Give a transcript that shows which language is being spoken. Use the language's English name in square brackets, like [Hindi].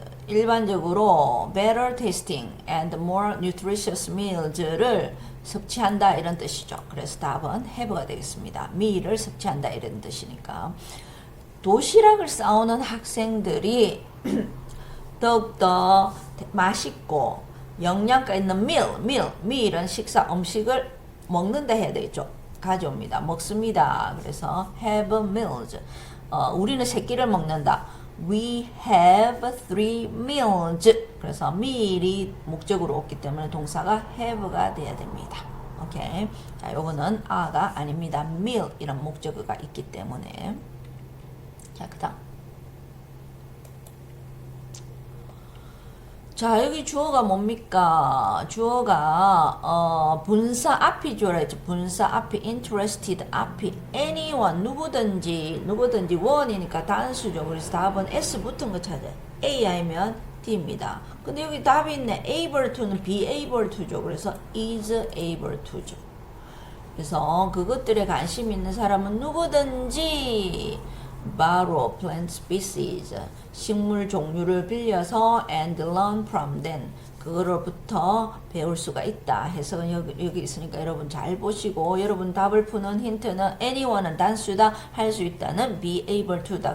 [Korean] 일반적으로 [English] better tasting and more nutritious meals를 [Korean] 섭취한다 이런 뜻이죠. 그래서 답은 have가 되겠습니다. meal을 섭취한다 이런 뜻이니까 도시락을 싸오는 학생들이 더욱더 맛있고 영양가 있는 meal은 식사 음식을 먹는다 해야 되겠죠. 가져옵니다. 먹습니다. 그래서 [English] have meals. [Korean] 우리는 세 끼를 먹는다. [English] We have 3 meals. [Korean] 그래서 meal이 목적으로 없기 때문에 동사가 have가 돼야 됩니다. 오케이. 자, 요거는 a가 아닙니다. meal 이런 목적어가 있기 때문에. 자, 그다음. 자, 여기 주어가 뭡니까? 주어가 분사 앞이 주어라 했죠. 분사 앞이 interested 앞이 anyone 누구든지 one이니까 단수죠. 그래서 답은 S 붙은 거 찾아요. A 아니면 D입니다. 근데 여기 답이 있네. able to는 be able to죠. 그래서 is able to죠. 그래서 그것들에 관심 있는 사람은 누구든지 [English] borrow plant species [Korean] 식물 종류를 빌려서 [English] and learn from them [Korean] 그거로부터 배울 수가 있다. 해석은 여기 있으니까 여러분 잘 보시고 여러분 답을 푸는 힌트는 anyone은 단수다 할 수 있다는 be able to다.